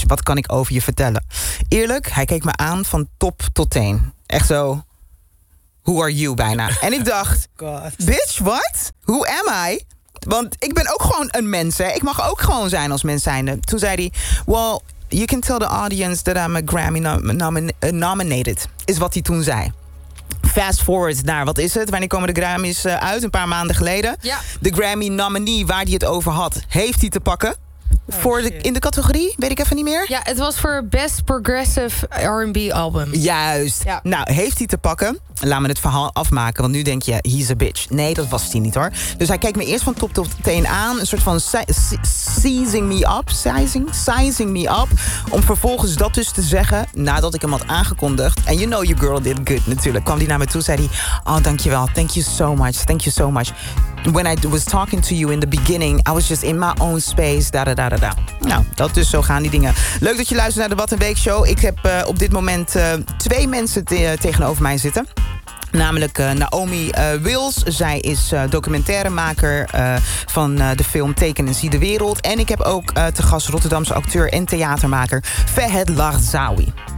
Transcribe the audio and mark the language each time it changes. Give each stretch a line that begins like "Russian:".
Dutch: Wat kan ik over je vertellen? Eerlijk, hij keek me aan van top tot teen. Echt zo...
English: Who are you
Dutch: bijna? En ik dacht...
English: God. Bitch, what? Who am I?
Dutch: Want ik ben ook gewoon een mens, hè. Ik mag ook gewoon zijn als mens zijnde. Toen zei hij...
English: Well, you can tell the audience that I'm a Grammy nominated.
Dutch: Is wat hij toen zei.
English: Fast forward
Dutch: naar, wat is het? Wanneer komen de Grammys uit? Een paar maanden geleden. Ja. De Grammy nominee, waar hij het over had, heeft hij te pakken. Oh, voor de, in de categorie, weet ik even niet meer. Ja, het was voor Best Progressive R&B Album. Juist. Ja. Nou, heeft hij te pakken? Laat me het verhaal afmaken, want nu denk je,
English: he's a bitch.
Dutch: Nee, dat was hij niet hoor. Dus hij keek me eerst van top tot teen aan. Een soort van
English: sizing me up.
Dutch: Om vervolgens dat dus te zeggen, nadat ik hem had aangekondigd.
English: And you know your girl did good
Dutch: natuurlijk. Kwam hij naar me toe, zei hij, oh dankjewel,
English: thank you so much. When I was talking to you in the beginning, I was just in my own space, da-da-da-da-da.
Dutch: Nou, dat dus, zo gaan die dingen. Leuk dat je luistert naar de Wat een Week Show. Ik heb op dit moment twee mensen tegenover mij zitten. Namelijk Naomi Wills. Zij is documentairemaker van de film Teken en Zie de Wereld. En ik heb ook te gast Rotterdamse acteur en theatermaker Fehed Lahzawi.